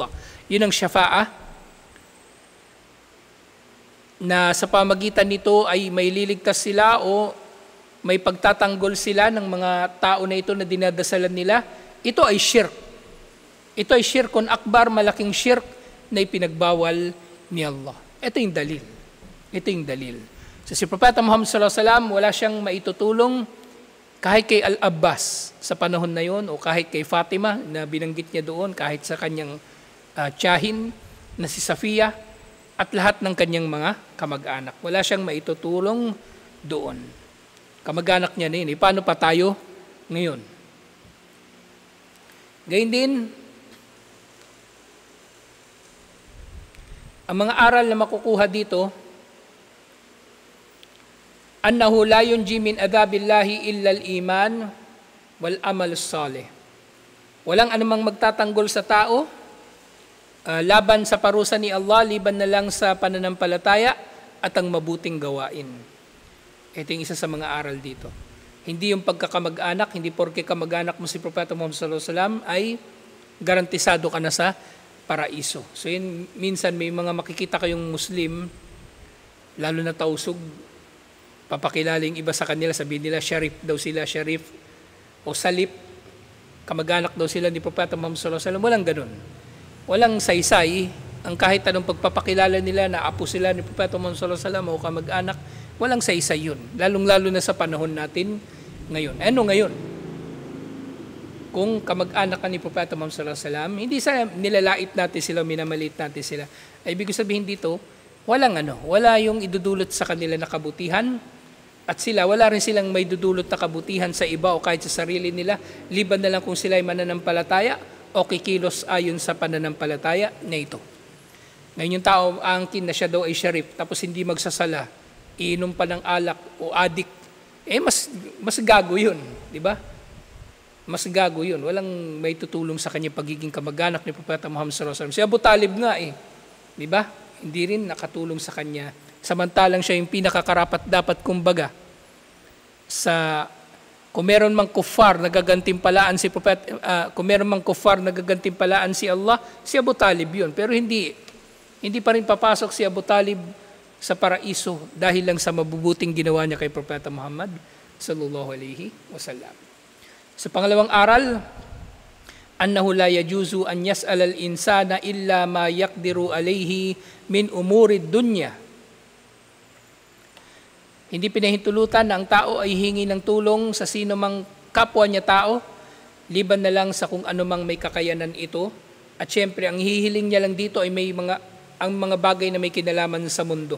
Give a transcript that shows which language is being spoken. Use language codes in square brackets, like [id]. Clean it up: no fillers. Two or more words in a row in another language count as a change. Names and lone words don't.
[tl] Yun ang syafa'ah, na sa pamagitan nito ay may liligtas sila o may pagtatanggol sila ng mga tao na ito na dinadasalan nila. Ito ay shirk. Ito ay [ar] شرك أكبر, [tl] malaking shirk na ipinagbawal ni Allah. Ito yung dalil. Ito yung dalil. So si Propeta Muhammad [ar] صلى الله عليه وسلم, [tl] wala siyang maitutulong kahit kay Al-Abbas sa panahon na yon o kahit kay Fatima na binanggit niya doon, kahit sa kanyang tiyahin na si Safiya at lahat ng kanyang mga kamag-anak. Wala siyang maitutulong doon. Kamag-anak niya na yun. Paano pa tayo ngayon? Gayun din, ang mga aral na makukuha dito, [ar] أنه لا ينجي من عذاب الله إلا الإيمان والعمل الصالح. [tl] Walang anumang magtatanggol sa tao laban sa parusa ni Allah, liban na lang sa pananampalataya at ang mabuting gawain. Ito yung isa sa mga aral dito. Hindi yung pagkakamag-anak, hindi porke kamag-anak mo si Propeta Muhammad [ar] صلى الله عليه وسلم [tl] ay garantisado ka na sa paraiso. So yun, minsan may mga makikita kayong Muslim, lalo na tausog, papakilala yung iba sa kanila, sabihin nila, Sharif daw sila, Sharif o Salip, kamag-anak daw sila ni Propeta Muhammad [ar] صلى الله عليه وسلم. [tl] Walang ganun. Walang saysay. Ang kahit anong pagpapakilala nila na apo sila ni Propeta Muhammad [ar] صلى الله عليه وسلم [tl] o kamag-anak, walang saysay yun. Lalong-lalo na sa panahon natin ngayon. Ano ngayon? Kung kamag-anak ka ni Propeta Muhammad [ar] صلى الله عليه وسلم, [tl] hindi sa nilalait natin sila, minamaliit natin sila. Ay ibig sabihin dito, wala yung idudulot sa kanila na kabutihan, at sila, wala rin silang may dudulot na kabutihan sa iba o kahit sa sarili nila, liban na lang kung sila ay mananampalataya o kikilos ayon sa pananampalataya na ito. Ngayon yung tao, angkin na siya daw ay Sharif, tapos hindi magsasala, iinom pa ng alak o adik, mas gago yun, di ba? mas gago yun. Walang may tutulong sa kanya pagiging kamag-anak ni Propeta Muhammad [ar] صلى الله عليه وسلم. [tl] Si Abu Talib nga di ba? Hindi rin nakatulong sa kanya. Samantalang siya yung pinakakarapat dapat kumbaga sa kung meron mang kuffar nagagantimpalaan si Propeta, kung meron mang kuffar nagagantimpalaan si Allah, si Abu Talib yun. Pero hindi pa rin papasok si Abu Talib sa paraiso dahil lang sa mabubuting ginawa niya kay Propeta Muhammad [ar] صلى الله عليه وسلم. [tl] Sa pangalawang aral, [ar] أنه لا يجوز أن يسأل الإنسان إلا ما يقدر عليه من أمور الدنيا. [tl] Hindi pinahintulutan na ang tao ay hingi ng tulong sa sino mang kapwa niya tao, liban na lang sa kung ano mang may kakayanan ito. At syempre, ang hihiling niya lang dito ay ang mga bagay na may kinalaman sa mundo.